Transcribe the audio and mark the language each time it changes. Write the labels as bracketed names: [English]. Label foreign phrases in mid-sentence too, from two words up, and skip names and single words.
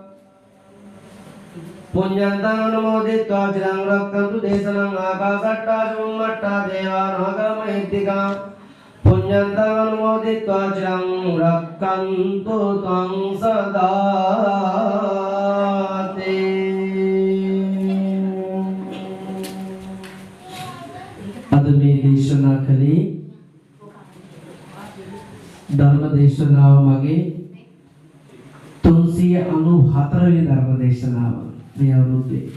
[Pali] पुण्यन्तं अनुमोदित्वा चिरं रक्षन्तु देशनं आकाशट्टा युम्मट्टा देवानागा महेदिका पुण्यन्तं अनुमोदित्वा चिरं रक्षन्तु त्वं सदा [Sinhala] ते අද මේ දේශනා කළේ ධර්ම දේශනාව මගේ 394 වෙනි ධර්ම දේශනාව මේ අවුරුද්දේ.